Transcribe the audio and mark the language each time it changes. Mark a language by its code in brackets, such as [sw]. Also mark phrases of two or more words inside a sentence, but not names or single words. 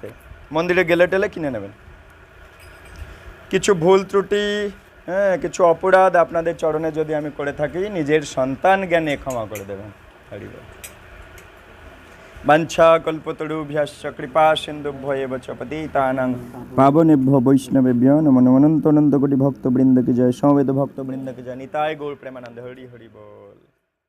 [bn] মন্দিরে গেলে টেলে কিনে নেবেন। কিছু ভুল ত্রুটি, হ্যাঁ, কিছু অপরাধ আপনাদের চরণে যদি আমি করে থাকি, নিজের সন্তান জ্ঞানে ক্ষমা করে দেবেন। হরি বল। [sa] বাঞ্ছা কল্পতরুভ্যশ্চ কৃপা সিন্ধুভ্যো এব চ পতিতানাং পাবনেভ্যো বৈষ্ণবেভ্যো নমো নমো [bn] অনন্ত অনন্ত কোটি ভক্তবৃন্দ কি জয়। সমবেত ভক্তবৃন্দ কি জয়। নিতাই গৌর প্রেমানন্দ। হরি হরি বল।